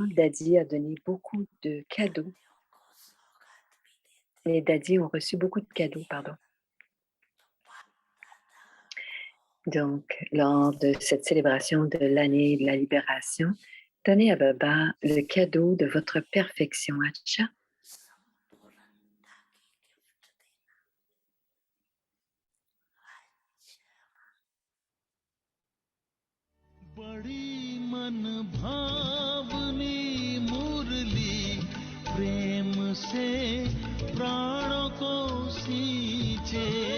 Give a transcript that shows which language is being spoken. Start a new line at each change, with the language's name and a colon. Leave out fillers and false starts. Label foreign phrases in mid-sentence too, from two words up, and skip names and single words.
French: Daddy a donné beaucoup de cadeaux. Les Daddy ont reçu beaucoup de cadeaux, pardon. Donc, lors de cette célébration de l'année de la libération, donnez à Baba le cadeau de votre perfection, Acha.
Hindi: बड़ी मन भावनी मुरली प्रेम से प्राणों को सींचे